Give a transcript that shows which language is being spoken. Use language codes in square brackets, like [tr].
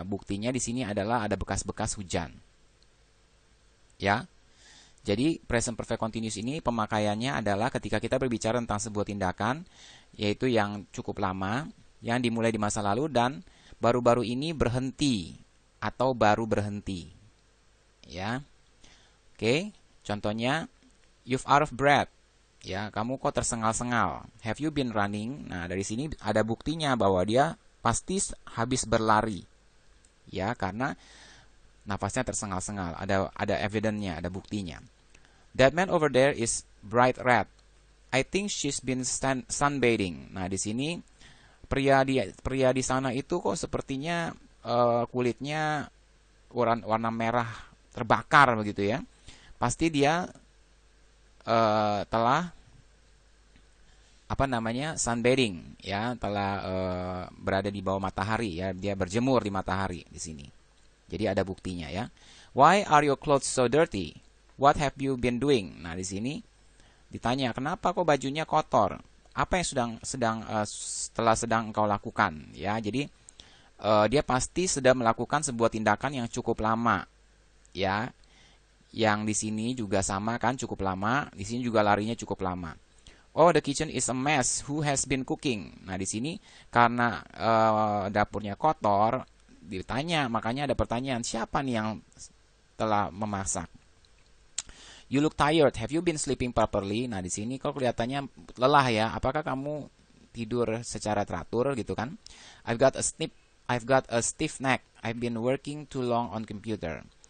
[id] Buktinya di sini adalah ada bekas-bekas hujan. Ya. Jadi present perfect continuous ini pemakaiannya adalah ketika kita berbicara tentang sebuah tindakan yaitu yang cukup lama, yang dimulai di masa lalu dan baru-baru ini berhenti atau baru berhenti. Ya. Oke, contohnya [en] you've out of breath. [id] Ya, kamu kok tersengal-sengal. [en] Have you been running? [id] Nah, dari sini ada buktinya bahwa dia pasti habis berlari. Ya, karena nafasnya tersengal-sengal. Ada evidence-nya, ada buktinya. [en] That man over there is bright red. I think she's been sunbathing. [id] Nah, di sini pria di sana itu kok sepertinya kulitnya warna merah terbakar begitu ya. Pasti dia telah sunbathing ya, telah berada di bawah matahari ya, dia berjemur di matahari di sini. Jadi ada buktinya ya. [en] Why are your clothes so dirty? What have you been doing? [id] Nah, di sini ditanya, kenapa kok bajunya kotor? Apa yang sedang engkau lakukan? Ya, jadi dia pasti sedang melakukan sebuah tindakan yang cukup lama. Ya. Yang di sini juga sama kan, cukup lama. Di sini juga larinya cukup lama. [en] Oh, the kitchen is a mess. Who has been cooking? [id] Nah, di sini karena dapurnya kotor, ditanya, makanya ada pertanyaan, siapa nih yang telah memasak? [en] You look tired. Have you been sleeping properly? [id] Nah, di sini kok kelihatannya lelah ya. Apakah kamu tidur secara teratur gitu kan? [en] I've got a stiff neck. I've been working too long on computer.